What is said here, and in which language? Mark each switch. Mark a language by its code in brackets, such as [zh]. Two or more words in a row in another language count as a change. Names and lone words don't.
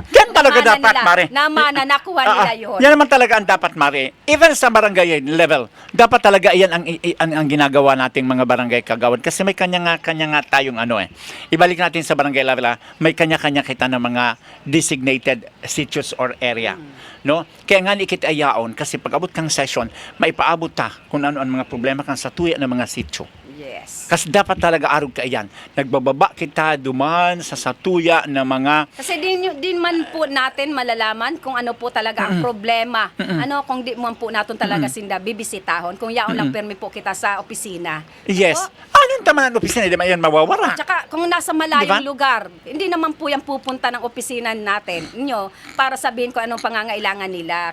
[tl] Yan talaga dapat, Mare. Nakuha nila yun. Yan naman talaga ang dapat, Mare. Even sa barangay level, dapat talaga yan ang ginagawa nating mga barangay kagawad. Kasi may kanya nga tayong Ibalik natin sa barangay level, may kanya-kanya kita ng mga designated sitios or area. No? [bik] Kaya nga ikitayaon, kasi pag abot kang session, maipaabot ta kung ano ang mga problema kang sa tuya ng mga sitio. Yes. Kasi dapat talaga arog ka iyan. Nagbababa kita duman sa satuya ng mga... [tl] Kasi din man po natin malalaman kung ano po talaga ang problema. [bik] Kung di man po natin talaga sinda bibisitahon. Kung yaon lang permi po kita sa opisina. [tl] Yes. Anong tama ng opisina? Di ba yan mawawara? Tsaka kung nasa malayong Diba? lugar, hindi naman po yan pupunta ng opisina natin para sabihin ko anong pangangailangan nila.